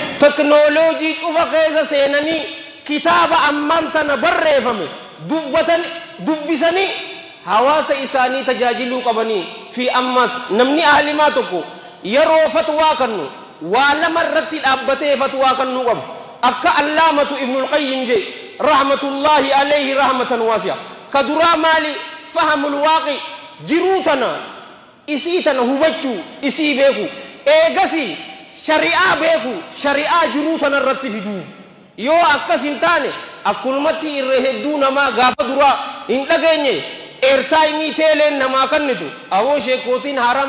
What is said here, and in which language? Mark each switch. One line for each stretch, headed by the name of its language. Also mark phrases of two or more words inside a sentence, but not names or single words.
Oromo: teknooloojii cufa keessa seenanii kitaaba ammaan tana barreeffame dubbisanii hawaasa isaanii tajaajiluu qabanii fi ammas namni aalimaa tokko yeroo fatwaa kannu waa lama irratti dhaabbatee fatwaa kannuu qabu akka allaamatu ibnul qayyim je
Arabic: رحمة الله عليه رحمة واسعة
Oromo: kaduraa maali
Arabic: فهم الواقع
Oromo: jiruu tana isii tana hubachuu isii beeku eegasi shari'aa beeku shari'aa jiruu tana irratti fiduu yoo akkas hin taane akkulumatti irra hedduu namaa gaafa duraa hin dhageenye eertaayimii teeleen namaa kannitu awoo sheekootiin haram